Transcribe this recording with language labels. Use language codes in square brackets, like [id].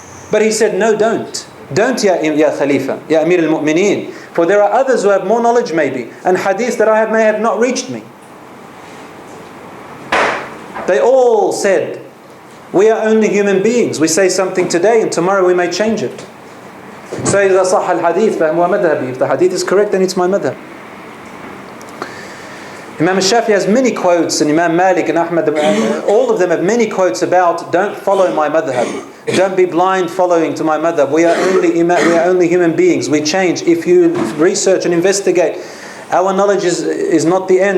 [en] But he said, no, don't. Don't, ya Khalifa, ya Amir al-Mu'mineen. For there are others who have more knowledge maybe, and hadith that may have not reached me. They all said, we are only human beings. We say something today and tomorrow we may change it. [ar] So إذا صح الحديث فهو مذهبي. [en] If the hadith is correct, then it's my madhab. Imam Shaafi has many quotes, and Imam Malik and Ahmad, all of them have many quotes about don't follow my madhab. Don't be blind following to my madhab. We are only human beings. We change. If you research and investigate, our knowledge is not the end.